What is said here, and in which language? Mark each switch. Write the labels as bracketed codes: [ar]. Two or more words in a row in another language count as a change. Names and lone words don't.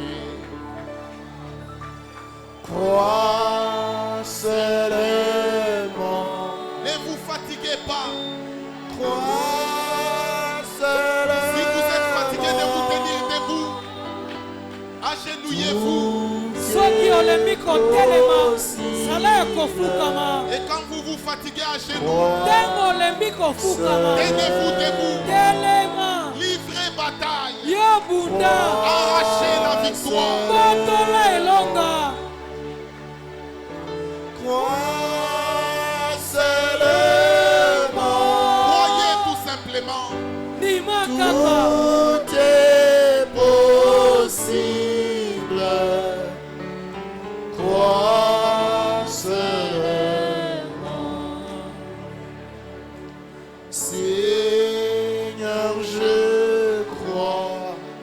[fr] Crois seulement, Ne vous fatiguez pas. crois seulement. Si vous êtes fatigué de vous tenir debout, agenouillez-vous. [ln] soki olembi kotelema sala ya kofukama [fr] Et quand vous vous fatiguez à genoux, [ln] ntango olembi kofukama [fr] tenez-vous debout. [ln] telema [fr] Livrez bataille. [ln] yo bunda [fr] Arrachez la victoire. [ln] botola elonga [fr] Crois seulement. Croyez tout simplement. [ln] ndima kaka [fr] Tout est possible. Crois seulement. Seigneur, je crois.